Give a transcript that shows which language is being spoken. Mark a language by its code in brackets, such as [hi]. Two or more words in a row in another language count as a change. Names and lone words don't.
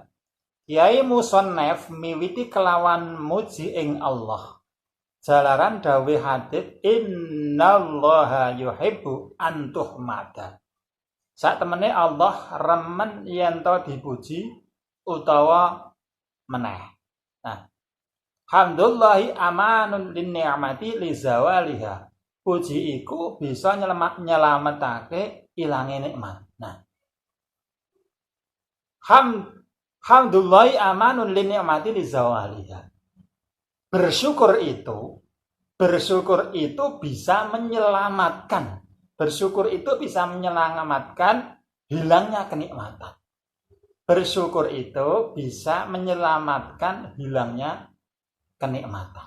[jv] Kiai Musannef miwiti kelawan muji ing Allah. Jalaran dawe hadits [ar] إن الله يحب أن يحمد. [jv] Sak temene Allah remen yen to dipuji utawa meneh. Nah, [ar] حمد الله أمان للنعمة لزوالها. [jv] Puji iku bisa nyelametake ilange nikmat. Nah, [ar] حمد الله أمان للنعمة لزوالها. [id] Bersyukur itu bisa menyelamatkan. Bersyukur itu bisa menyelamatkan hilangnya kenikmatan. Bersyukur itu bisa menyelamatkan hilangnya kenikmatan.